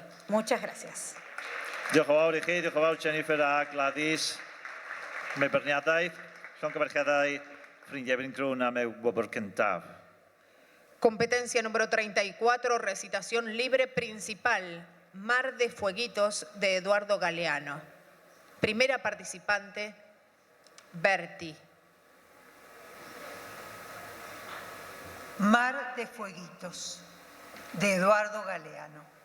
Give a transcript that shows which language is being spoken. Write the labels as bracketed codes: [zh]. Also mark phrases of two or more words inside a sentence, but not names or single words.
[es] Muchas gracias. [cy] Diolch yn fawr i chi, diolch yn fawr Jennifer a Gladys. Mae berniadaeth, llongyfarchiadau, ffrindiau Bryn Crwn a mewn wobr cyntaf. [es] Competencia número 34, recitación libre principal, Mar de Fueguitos, de Eduardo Galeano. Primera participante, Berti. Mar de Fueguitos, de Eduardo Galeano.